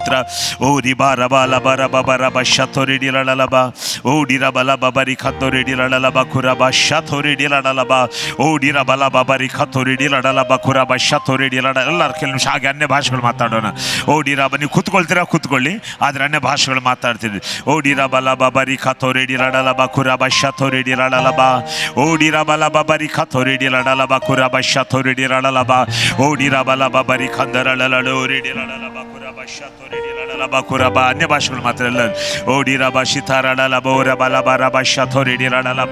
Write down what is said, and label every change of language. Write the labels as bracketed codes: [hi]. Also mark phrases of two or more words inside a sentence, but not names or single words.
[kn] ಓ ರಿಬಾ ರಬಾ ಲಬ ರಬ ಬರಬ ಶತೋರಿಡಿ ಲಳಲಬ. ಓ ಡಿರಬಲ ಬಬರಿ ಖತೋರಿಡಿ ಲಳಲಬ ಕುರಬ ಶತೋರಿಡಿ ಲಳಲಬ. ಓ ಡಿರಬಲ ಬಬರಿ ಖತೋರಿಡಿ ಲಳಲಬ ಕುರಬ ಶತೋರಿಡಿ ಲಳ. ಎಲ್ಲರೂ ಕೆಲವು ನಿಮಿಷ ಹಾಗೆ ಅನ್ಯ ಭಾಷೆಗಳು ಮಾತಾಡೋಣ. ಓ ಡಿರಬ, ನೀವು ಕೂತ್ಕೊಳ್ತೀರಾ ಕೂತ್ಕೊಳ್ಳಿ, ಆದರೆ ಅನ್ಯ ಭಾಷೆಗಳು ಮಾತಾಡ್ತೀರಿ. ಓ ಡಿರಬಲ ಬಬರಿ ಖತೋರಿಡಿ ಲಳಲಬ ಕುರಬ ಶತೋರಿಡಿ ಲಳಲಬ. ಓ ಡಿರಬಲ ಬಬರಿ ಖತೋರಿಡಿ ಲಳಲಬ ಕುರಬ ಶತೋರಿಡಿ ಲಳಲಬ. ಓ ಡಿರಬಲ ಬಬರಿ ಖಂದರಳಲೋ ರಿಡಿ ಲಳಲಬ ಕುರಬ ಶತೋರಿಡಿ ಲಳಲಬ ಕುರಬ. ಅನ್ಯ ಭಾಷೆಗಳು ಮಾತಾಡಲ್ಲ. ಓ ಡಿರಬ ಶಿತಾರಳಲಬ ಓರಬಲ ಬರಬ ಶತೋರಿಡಿ ಲಳಲಬ.